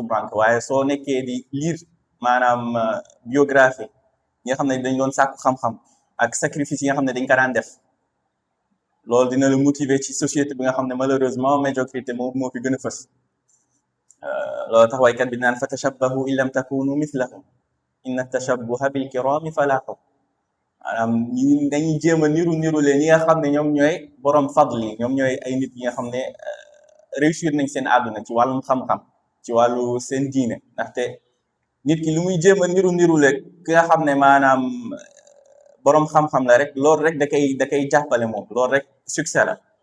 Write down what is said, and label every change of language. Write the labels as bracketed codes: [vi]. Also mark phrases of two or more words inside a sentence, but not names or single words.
[wo] tumrank waaye soo nekkee di lire maanaam biographie yi nga xam ne dañ doon sàkku xam-xam ak sacrifice yi nga xam ne dañ ko daan def loolu dina la motiver ci société bi nga xam ne malheureusement médiocrité moo fi gën a fës loolu tax waykat bi naan [ar] فتشبهوا إن لم تكونوا مثلهم إن التشبه بالكرام فلاح [wo] maanaam ñu dañuy jéem a niru leen ñi nga xam ne ñoom ñooy borom fadl yi ñoom ñooy ay nit yi nga xam ne réussir nañ seen àdduna ci wàllum xam-xam ci wàllu seen diine ndaxte nit ki lu muy jéem a niru le ki nga xam ne maanaam borom xam-xam la rek loolu rek da koy jàppale moom loolu rek succès la